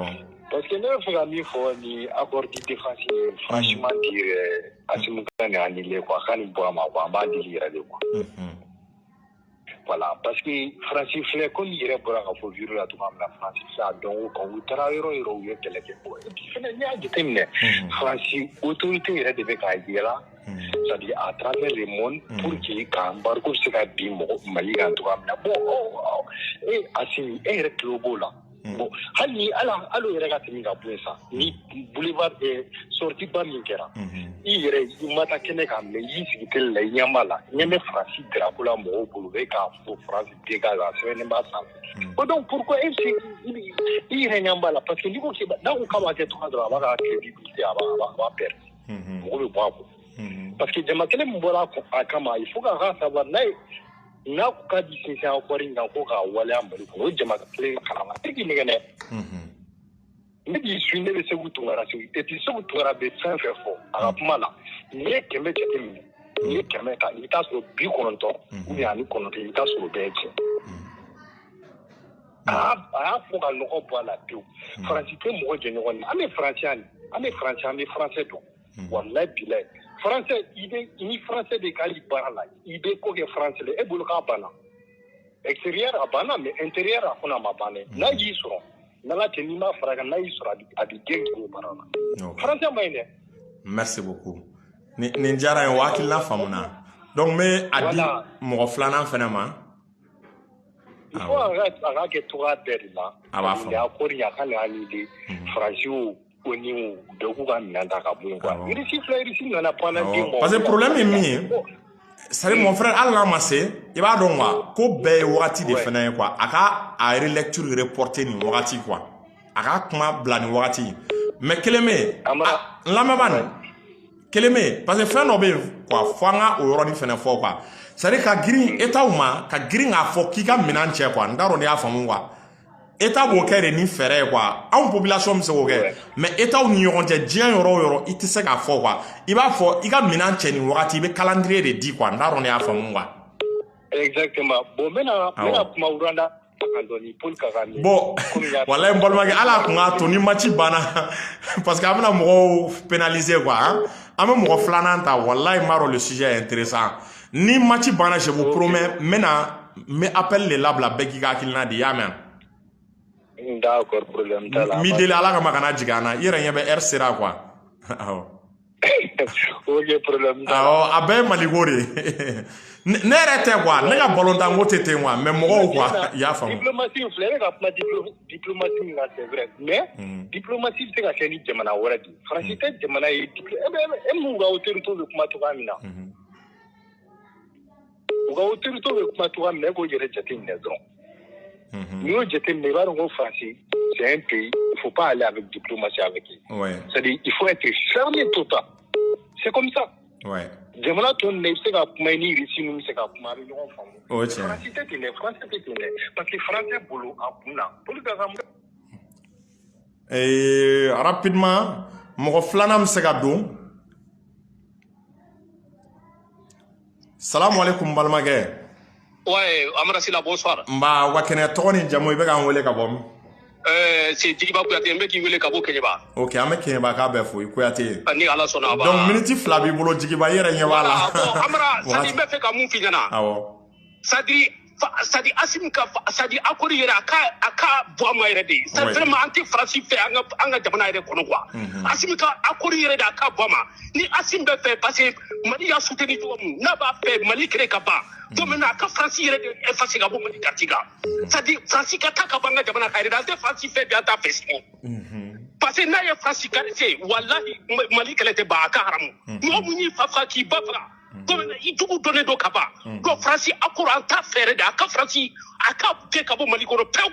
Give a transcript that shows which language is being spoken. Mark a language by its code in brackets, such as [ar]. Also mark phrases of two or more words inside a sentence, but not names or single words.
[fr] parce que [bm] ne bɛ fɛ ka min fɔ ni [fr] accord de défense [bm] ye [fr] franchement dire [bm] Assimi Goïta ni [fr] annulé quoi [bm] k'a ni bɔ a ma quoi an b'a deli yɛrɛ de [fr] quoi voilà parce que [bm] Faransi filɛ komi i yɛrɛ bɔra ka fɔ vidéo la cogoya min na Faransi filɛ a dɔn o kan u taara yɔrɔ yɔrɔ u ye kɛlɛ kɛ [fr] et puis [bm] fɛnɛ n'i y'a jateminɛ Faransi autorité yɛrɛ de bɛ k'a yɛlɛ [fr] c'est-à-dire à travers le monde pour que [bm] ka embargo se ka bin mɔgɔ Mali kan cogoya min na bon Assimi e yɛrɛ tulo b'o la bon hali ni ala yɛrɛ ka tɛmɛ ka bɔ yen sa ni [fr] boulevard sortie [bm] ba min kɛra i yɛrɛ i ma taa kɛnɛ kan mɛ i y'i sigi télé la i ɲɛ b'a la ɲɛ bɛ Faransi drapeau la mɔgɔw bolo bɛ k'a fɔ Faransi dégage a sɛbɛnnen b'a sanfɛ o [fr] donc pourquoi [bm] i yɛrɛ ɲɛ b'a la parce que n'i ko n'a ko k'a b'a kɛ cogoya dɔrɔn a b'a ka crédibilité a b'a perdre mɔgɔ bɛ bɔ a kɔ [fr] parce que [bm] jama kelen min bɔra a kama [fr] il faut [bm] k'a savoir n'a ko k'a di sinsin accord in kan ko k'a waleya Mali kɔnɔ o jama kelen kalama e k'i nɛgɛ dɛ ne b'i su ne bɛ Segu Tunkara [fr] et puis [bm] Segu Tunkara bɛ fɛn fɛn fɔ a ka kuma la n'i ye 100 jateminɛ n'i ye 100 ta i bɛ taa sɔrɔ 90 [fr] ou bien [bm] ani 9 i bɛ taa sɔrɔ o bɛɛ ye tiɲɛ a y'a fɔ ka nɔgɔ bɔ a la pewu Faransi tɛ mɔgɔ jɛ ɲɔgɔn na an bɛ Faransɛ an bɛ Faransɛ dɔn [ar] والله بالله [bm] Français ni Français de k'ali baara la i bɛ ko kɛ Français la e bolo k'a banna extérieur a banna mais intérieur a fana ma ban dɛ n'a y'i sɔrɔ n'ala cɛ n'i ma fara kan n'a y'i sɔrɔ a bɛ gɛn k'i o baara la Français ma ɲi dɛ. Merci beaucoup nin diyara n ye o hakilina faamuna donc n bɛ a di mɔgɔ filanan fana ma. [fr] il faut [bm] a ka kɛ cogoya bɛɛ de la. a b'a faamu a kɔni a ka na hali de Faransi o ni bɛɛ k'u ka minɛn ta ka bɔ yen quoi Russie nana [fr] pendant 10 mois. parce que problème [bm] ye min ye [fr] c'est mon frère [bm] hali n'a ma se i b'a dɔn quoi ko bɛɛ ye wagati de fana ye quoi a ka a [fr] relecture reporter [bm] nin wagati quoi a ka kuma bila nin wagati mais kelen bɛ yen n lamɛnba nin kelen bɛ yen [fr] parce que [bm] fɛn dɔ bɛ yen quoi fo an ka o yɔrɔnin fana fɔ [fr] quoi c'est à dire [bm] ka girin État ma ka girin k'a fɔ k'i ka minɛn cɛ quoi n t'a dɔn n'i y'a faamu quoi État b'o kɛ de ni fɛɛrɛ ye quoi anw population bɛ se k'o kɛ [fr] mais État [bm] ni ɲɔgɔn cɛ diɲɛ yɔrɔ o yɔrɔ i tɛ se k'a fɔ quoi i b'a fɔ i ka minɛn cɛ nin wagati i bɛ calendrier de di quoi n t'a dɔn n'i y'a faamu quoi. [fr] exactement bon [bm] n bɛna kuma Rwanda kan dɔɔni Paul Kagame. bon walayi n balimakɛ ala kun k'a to ni match banna [fr] parce que [bm] an bɛna mɔgɔw [fr] pénaliser quoi [bm] an bɛ mɔgɔ filanan ta walayi n b'a dɔn [fr] le sujet est intéressant [bm] ni match banna [fr] je vous promets [bm] n bɛ appel de labila bɛɛ k'i ka hakilina di i y'a mɛn. [fr] D'accord, problème [bm] t'a la. Mi deli ala ka makana jigin na i yɛrɛ ɲɛ bɛ heure sera quoi awɔ. [fr] ok problème [bm] t'a la. awɔ a bɛɛ ye maliko de ne yɛrɛ tɛ quoi ne ka balontan ko tɛ ten [fr] quoi mais [bm] mɔgɔw quoi i y'a faamu. diplomatie in filɛ ne ka kuma diplomatie min kan [fr] c'est vrai mais diplomatie [bm] bɛ se ka kɛ ni jamana wɛrɛ de Faransi tɛ jamana ye e mun ka autorité bɛ kuma cogoya min na u ka autorité bɛ kuma cogoya min na e k'o yɛrɛ jateminɛ dɔrɔn. N'i y'o jateminɛ i b'a dɔn ko Faransi [fr] c'est un pays il faut pas aller avec diplomatie avec eux. C'est-à-dire il faut être fermé total. C'est comme ça. Ouais. [bm] Jamana ton ne se ka kuma ni Russie nu se ka kuma bi ɲɔgɔn faamu. O tiɲɛ. Français tɛ ten dɛ, français tɛ ten dɛ. [fr] Parce que français [bm] bolo a kun na. [fr] Pour que [bm] rapidement, mɔgɔ filanan bɛ se ka don. [ar] السلام عليكم [bm] balimakɛ. [fr] Ouais, Amara Sila, bonsoir. [bm] Nba wa kɛnɛ tɔgɔ ni jamu i bɛ k'an wele ka bɔ min? C'est Jigiba Kouyaté, n bɛ k'i wele ka bɔ Keɲeba. Ok, an bɛ Keɲeba k'a bɛɛ fo i Kouyaté. Ni Ala sɔnna a b'a. [fr] Donc minute [bm] fila b'i bolo Jigiba i yɛrɛ ɲɛ b'a la. Bon, Amara, [fr] c'est-à-dire [bm] n bɛ fɛ ka mun f'i ɲɛna. Awɔ. [fr] C'est-à-dire [bm] Assimi ka [fr] c'est-à-dire accord [bm] yɛrɛ a ka bɔ a ma yɛrɛ de. [fr] C'est vraiment [bm] an tɛ Faransi fɛ an ka jamana yɛrɛ kɔnɔ quoi. Assimi ka accord yɛrɛ de a ka bɔ a ma. Ni Assimi bɛ fɛ [fr] parce que [bm] Mali y'a soutenir cogo min n'a b'a fɛ Mali kɛlɛ ka ban. [fr] Donc maintenant [bm] a ka Faransi yɛrɛ de effacer ka bɔ Mali carte kan. [fr] C'est-à-dire [bm] Faransi ka taa ka bɔ an ka jamana kan yɛrɛ an tɛ Faransi fɛ bi an t'a fɛ sini. [fr] Parce que [bm] n'a ye Faransi qualifié wallahi Mali kɛlɛ tɛ ban a ka haramu. Mɔgɔ mun y'i fa faga k'i ba faga. Donc i jugu donnen don ka ban. Donc Faransi accord an t'a fɛɛrɛ de a ka Faransi a ka kɛ ka bɔ Mali kɔnɔ pewu.